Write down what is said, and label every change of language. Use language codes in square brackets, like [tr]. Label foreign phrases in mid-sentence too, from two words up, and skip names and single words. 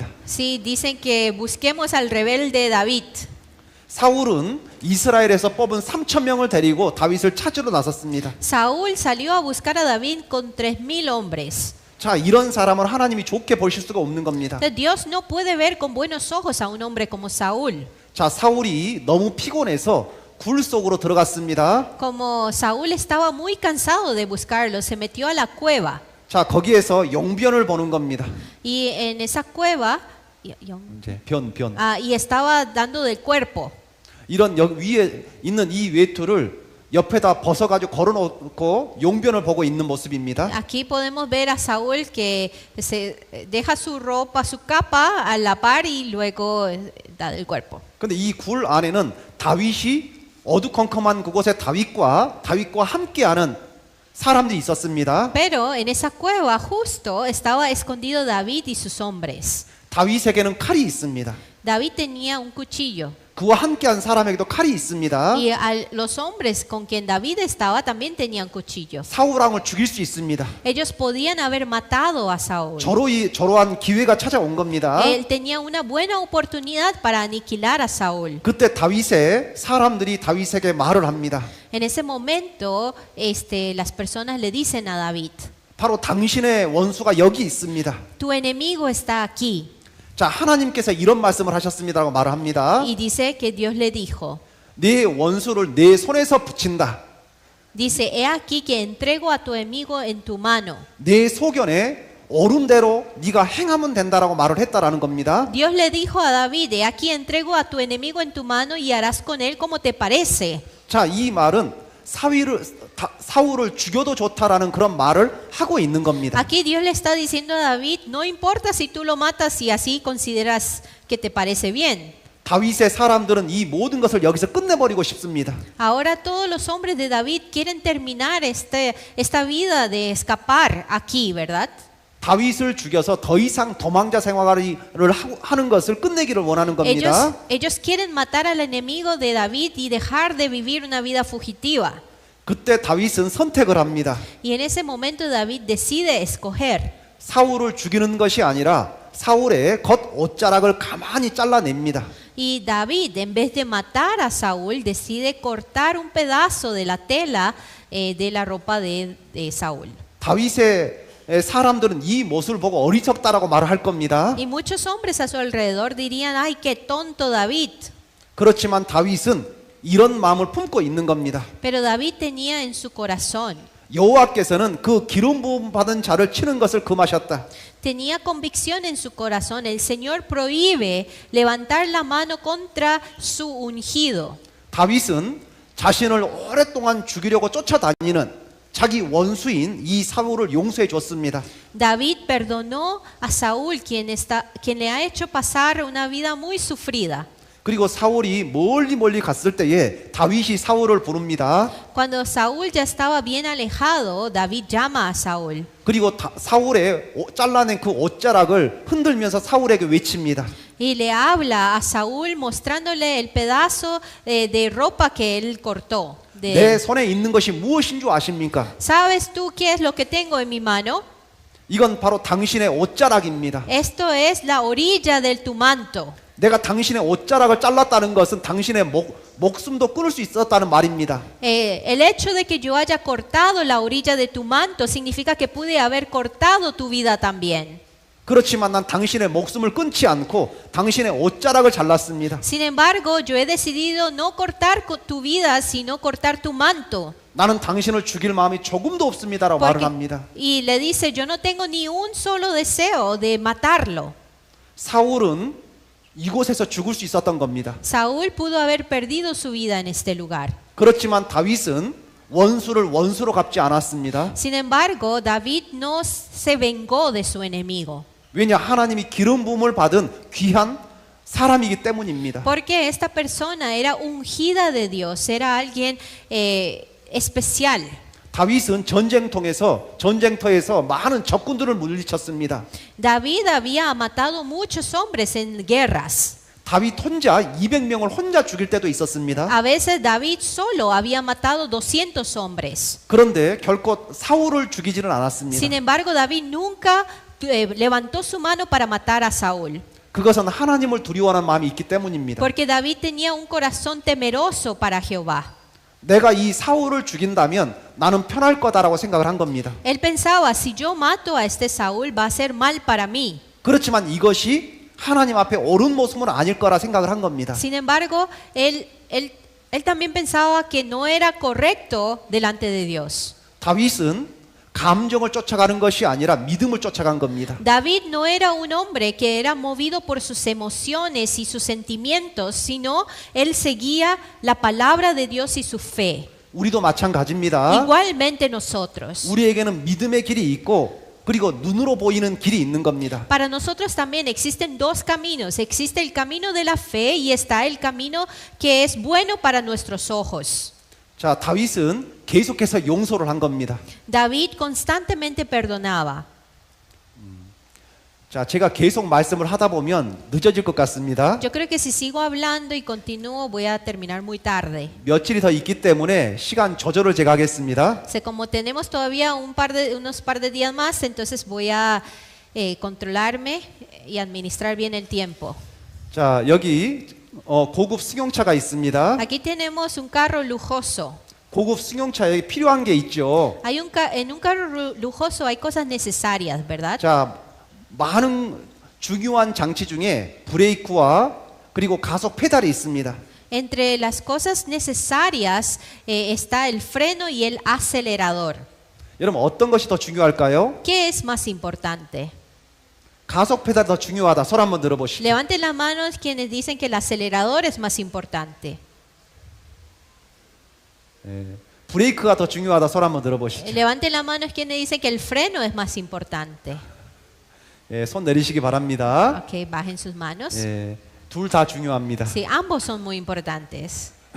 [es] Sí, dicen que busquemos al rebelde David. [ko] 사울은 이스라엘에서 뽑은 3,000명을 데리고 다윗을 찾으러 나섰습니다. [es] Saúl salió a buscar a David con 3,000 hombres. [ko] 자, 이런 사람을 하나님이 좋게 보실 수가 없는 겁니다. [es] Dios no puede ver con buenos ojos a un hombre como Saúl. [ko] 자, 사울이 너무 피곤해서 굴 속으로 들어갔습니다. [es] Como Saúl estaba muy cansado de buscarlo, se metió a la cueva. [ko] 자, 거기에서 용변을 보는 겁니다. [es] Y en esa cueva [ko] 이제 변. [es] y estaba dando del cuerpo. [ko] 이런 위에 있는 이 외투를 옆에다 벗어가지고 걸어놓고 용변을 보고 있는 모습입니다. [es] Aquí podemos ver a Saúl que se deja su ropa, su capa a la par y luego da del cuerpo. [ko] 근데 이 굴 안에는 다윗이 어두컴컴한 그곳에 다윗과 함께하는 사람들이 있었습니다. [es] Pero en esa cueva justo estaba escondido David y sus hombres. [ko] 다윗에게는 칼이 있습니다. [es] David tenía un cuchillo. [ko] 그와 함께한 사람에게도 칼이 있습니다. [es] Y los hombres con quien David estaba también tenían cuchillos. [ko] 사울 왕을 죽일 수 있습니다. [es] Ellos podían haber matado a Saúl. [ko] 저러한 기회가 찾아온 겁니다. [es] Él tenía una buena oportunidad para aniquilar a Saúl. [ko] 그때 사람들이 다윗에게 말을 합니다. [es] En ese momento, las personas le dicen a David, [ko] 바로 당신의 원수가 여기 있습니다. [es] tu enemigo está aquí. [ko] 자, 하나님께서 이런 말씀을 하셨습니다라고 말을 합니다. [es] Y dice que Dios le dijo, [ko] 네 원수를 내 손에서 붙인다. [es] dice, he aquí que entrego a tu enemigo en tu mano. [ko] 내 소견에 옳은대로 네가 행하면 된다라고 말을 했다라는 겁니다. [es] Dios le dijo a David, he aquí entrego a tu enemigo en tu mano y harás con él como te parece. [ko] 자, 이 말은 사울을 죽여도 좋다라는 그런 말을 하고 있는 겁니다. [es] Aquí Dios le está diciendo a David, no importa si tú lo matas si así consideras que te parece bien. [ko] 다윗의 사람들은 이 모든 것을 여기서 끝내버리고 싶습니다. [es] Ahora todos los hombres de David quieren terminar esta vida de escapar aquí, ¿verdad? [ko] 다윗을 죽여서 더 이상 도망자 생활을 하는 것을 끝내기를 원하는 겁니다. [es] Ellos quieren matar al enemigo de David y dejar de vivir una vida fugitiva. [ko] 그때 다윗은 선택을 합니다. [es] Y en ese momento David decide escoger. [ko] 사울을 죽이는 것이 아니라 사울의 겉 옷자락을 가만히 잘라냅니다. [es] Y David, en vez de matar a Saúl, decide cortar un pedazo de la tela de la ropa de Saúl. [ko] 다윗의 사람들은 이 모습을 보고 어리석다라고 말을 할 겁니다. [es] Y muchos hombres a su alrededor dirían, ay, qué tonto David. [ko] 그렇지만 다윗은 이런 마음을 품고 있는 겁니다. [es] Pero David tenía en su corazón, [ko] 여호와께서는 그 기름 부음 받은 자를 치는 것을 금하셨다. [es] tenía convicción en su corazón. El Señor prohíbe levantar la mano contra su ungido. [ko] 다윗은 자신을 오랫동안 죽이려고 쫓아다니는 자기 원수인 이 사울을 용서해 줬습니다. [es] David perdonó a Saúl, quien le ha hecho pasar una vida muy sufrida. [ko] 그리고 사울이 멀리 갔을 때에 다윗이 사울을 부릅니다. [es] Cuando Saúl ya estaba bien alejado, David llama a Saúl. [ko] 그리고 사울의 잘라낸 그 옷자락을 흔들면서 사울에게 외칩니다. [es] Y le habla a Saúl mostrándole el pedazo de ropa que él cortó. [ko] 내 손에 있는 것이 무엇인 줄 아십니까? [es] ¿Sabes tú qué es lo que tengo en mi mano? [ko] 이건 바로 당신의 옷자락입니다. [es] Esto es la orilla de tu manto. [ko] 내가 당신의 옷자락을 잘랐다는 것은 당신의 목숨도 끊을 수 있었다는 말입니다. [es] El hecho de que yo haya cortado la orilla de tu manto significa que pude haber cortado tu vida también. [ko] 그렇지만 난 당신의 목숨을 끊지 않고 당신의 옷자락을 잘랐습니다. [es] Sin embargo, yo he decidido no cortar tu vida, sino cortar tu manto. [ko] 나는 당신을 죽일 마음이 조금도 없습니다라고 말을 합니다. [es] Y le dice, yo no tengo ni un solo deseo de matarlo. [ko] 사울은 이곳에서 죽을 수 있었던 겁니다. [es] Saúl pudo haber perdido su vida en este lugar. [ko] 그렇지만 다윗은 원수를 원수로 갚지 않았습니다. [es] Sin embargo, David no se vengó de su enemigo. [ko] 왜냐 하나님이 기름 부음을 받은 귀한 사람이기 때문입니다. [es] Porque esta persona era ungida de Dios, era alguien especial. [ko] 다윗은 전쟁터에서 많은 적군들을 물리쳤습니다. [es] David había matado muchos hombres en guerras. [ko] 다윗 혼자 200명을 혼자 죽일 때도 있었습니다. [es] A veces David solo había matado 200 hombres. [ko] 그런데 결코 사울을 죽이지는 않았습니다. [es] Sin embargo, David nunca levantó su mano para matar a Saúl. [ko] 그것은 하나님을 두려워하는 마음이 있기 때문입니다. [es] Porque David tenía un corazón temeroso para Jehová. [ko] 내가 이 사울을 죽인다면 나는 편할 거다라고 생각을 한 겁니다. [es] Él pensaba, si yo mato a este Saúl va a ser mal para mí. [ko] 그렇지만 이것이 하나님 앞에 옳은 모습은 아닐 거라 생각을 한 겁니다. [es] Sin embargo, él también pensaba que no era correcto delante de Dios. [ko] 다윗은 감정을 쫓아가는 것이 아니라 믿음을 쫓아간 겁니다. [es] David no era un hombre que era movido por sus emociones y sus sentimientos, sino él seguía la palabra de Dios y su fe. [ko] 우리도 마찬가지입니다. [es] Igualmente nosotros. [ko] 우리에게는 믿음의 길이 있고 그리고 눈으로 보이는 길이 있는 겁니다. [es] Para nosotros también existen dos caminos. Existe el camino de la fe y está el camino que es bueno para nuestros ojos. [ko] 자, 다윗은 계속해서 용서를 한 겁니다. [es] David constantemente perdonaba. [ko] 자, 제가 계속 말씀을 하다 보면 늦어질 것 같습니다. [es] Yo creo que si sigo hablando y continúo voy a terminar muy tarde. [ko] 며칠이 더 있기 때문에 시간 조절을 제가 하겠습니다. [es] Como tenemos todavía unos par de días más, entonces voy a controlarme y administrar bien el tiempo. [ko] 자, 여기 고급 승용차가 있습니다. [es] Aquí tenemos un carro lujoso. [ko] 고급 승용차에 필요한 게 있죠. [es] En un carro lujoso hay cosas necesarias, ¿verdad? [ko] 자, 많은 중요한 장치 중에 브레이크와 그리고 가속 페달이 있습니다. [es] Entre las cosas necesarias está el freno y el acelerador. [ko] 여러분 어떤 것이 더 중요할까요? [es] ¿Qué es más importante? [ko] 가속 페달이 더 중요하다. 손 한번 들어보시죠. [es] Levanten las manos quienes dicen que el acelerador es más importante. [ko] 브레이크가 더 중요하다. 손 한번 들어보시죠. [es] Levanten las manos quienes dicen que el freno es más importante. [ko] 손 내리시기 바랍니다. [es] Ok, bajen sus manos. [ko] 둘 다 중요합니다. [es] Sí, ambos son muy importantes.